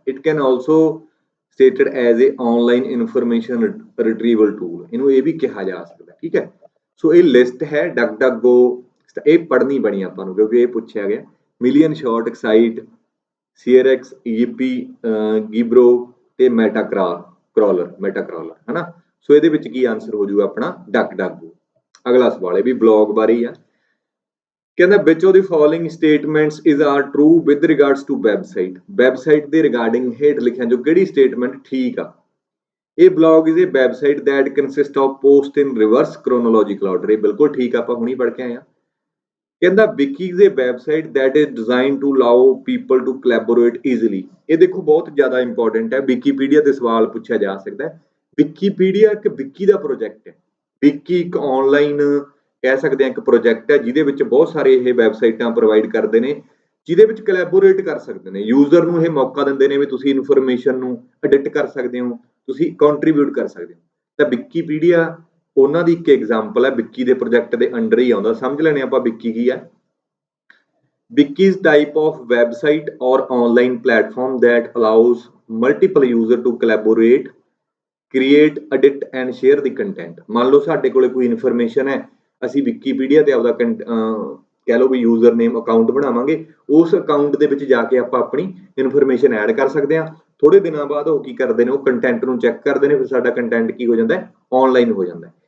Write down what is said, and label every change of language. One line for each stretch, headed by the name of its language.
English: It can also stated as a online information retrieval tool।
Punjabi: ਇਹਨੂੰ ਇਹ ਵੀ ਕਿਹਾ ਜਾ ਸਕਦਾ, ਠੀਕ ਹੈ। ਸੋ ਇਹ ਲਿਸਟ ਹੈ ਡਕਡਕਗੋ, ਇਹ ਪੜ੍ਹਨੀ ਬਣੀ ਆਪਾਂ ਨੂੰ ਕਿਉਂਕਿ ਇਹ ਪੁੱਛਿਆ ਗਿਆ। ਮਿਲੀਅਨ ਸ਼ਾਟ, ਐਕਸਾਈਟ, ਸੀਆਰਐਕਸ, ਈਪੀ, ਗਿਬਰੋ ਤੇ ਮੈਟਾ ਕ੍ਰਾਲਰ ਹਨਾ। ਸੋ ਇਹਦੇ ਵਿੱਚ ਕੀ ਆਨਸਰ ਹੋ ਜਾਊਗਾ ਆਪਣਾ? ਡਕਡਕਗੋ। ਅਗਲਾ ਸਵਾਲ ਹੈ ਵੀ ਬਲੌਗ ਬਾਰੇ ਹੀ ਆ।
English: ਕਹਿੰਦਾ which of the following statements is are true with regards to website
Punjabi: ਦੇ ਰਿਗਾਰਡਿੰਗ ਹੇਠ ਲਿਖਿਆ ਜੋ ਕਿਹੜੀ ਸਟੇਟਮੈਂਟ ਠੀਕ ਆ?
English: ਇਹ blog is a website that consist of post in reverse chronological order.
Punjabi: ਇਹ ਬਿਲਕੁਲ ਠੀਕ ਆ, ਆਪਾਂ ਹੁਣੀ ਪੜ੍ਹ ਕੇ ਆਏ ਆ।
English: ਕਹਿੰਦਾ wiki is a website that is designed to allow people to collaborate easily।
Punjabi: ਇਹ ਦੇਖੋ ਬਹੁਤ ਜ਼ਿਆਦਾ ਇੰਪੋਰਟੈਂਟ ਹੈ। ਵਿਕੀਪੀਡੀਆ ਤੇ ਸਵਾਲ ਪੁੱਛਿਆ ਜਾ ਸਕਦਾ ਹੈ। ਵਿਕੀਪੀਡੀਆ ਇੱਕ ਵਿਕੀ ਦਾ ਪ੍ਰੋਜੈਕਟ ਹੈ। ਵਿਕੀ ਇੱਕ ਆਨਲਾਈਨ ਕਹਿ ਸਕਦੇ ਹਾਂ ਇੱਕ ਪ੍ਰੋਜੈਕਟ ਹੈ ਜਿਹਦੇ ਵਿੱਚ ਬਹੁਤ ਸਾਰੇ ਇਹ ਵੈਬਸਾਈਟਾਂ ਪ੍ਰੋਵਾਈਡ ਕਰਦੇ ਨੇ ਜਿਹਦੇ ਵਿੱਚ ਕੋਲੈਬੋਰੇਟ ਕਰ ਸਕਦੇ ਨੇ। ਯੂਜ਼ਰ ਨੂੰ ਇਹ ਮੌਕਾ ਦਿੰਦੇ ਨੇ ਵੀ ਤੁਸੀਂ ਇਨਫੋਰਮੇਸ਼ਨ ਨੂੰ ਐਡਿਟ ਕਰ ਸਕਦੇ ਹੋ, ਤੁਸੀਂ ਕੰਟਰੀਬਿਊਟ ਕਰ ਸਕਦੇ ਹੋ। ਤਾਂ ਵਿਕੀਪੀਡੀਆ ਉਹਨਾਂ ਦੀ ਇੱਕ ਐਗਜ਼ਾਮਪਲ ਹੈ, ਵਿਕੀ ਦੇ ਪ੍ਰੋਜੈਕਟ ਦੇ ਅੰਡਰ ਹੀ ਆਉਂਦਾ। ਸਮਝ ਲੈਣੇ ਆਪਾਂ ਵਿਕੀ ਕੀ ਹੈ।
English: Wiki is type of website or online platform that allows multiple user to collaborate, create, edit and share the content।
Punjabi: ਮੰਨ ਲਓ ਸਾਡੇ ਕੋਲੇ ਕੋਈ ਇਨਫੋਰਮੇਸ਼ਨ ਹੈ, ਅਸੀਂ ਵਿਕੀਪੀਡੀਆ ਤੇ ਆਪਦਾ ਕਹਿ ਲਓ ਵੀ ਯੂਜ਼ਰ ਨੇਮ ਅਕਾਊਂਟ ਬਣਾਵਾਂਗੇ। ਉਸ ਅਕਾਊਂਟ ਦੇ ਵਿੱਚ ਜਾ ਕੇ ਆਪਾਂ ਆਪਣੀ ਇਨਫੋਰਮੇਸ਼ਨ ਐਡ ਕਰ ਸਕਦੇ ਹਾਂ। ਥੋੜੇ ਦਿਨਾਂ ਬਾਅਦ ਉਹ ਕੀ ਕਰਦੇ ਨੇ, ਉਹ ਕੰਟੈਂਟ ਨੂੰ ਚੈੱਕ ਕਰਦੇ ਨੇ, ਫਿਰ ਸਾਡਾ ਕੰਟੈਂਟ ਕੀ ਹੋ ਜਾਂਦਾ ਹੈ, ਆਨਲਾਈਨ ਹੋ ਜਾਂਦਾ ਹੈ।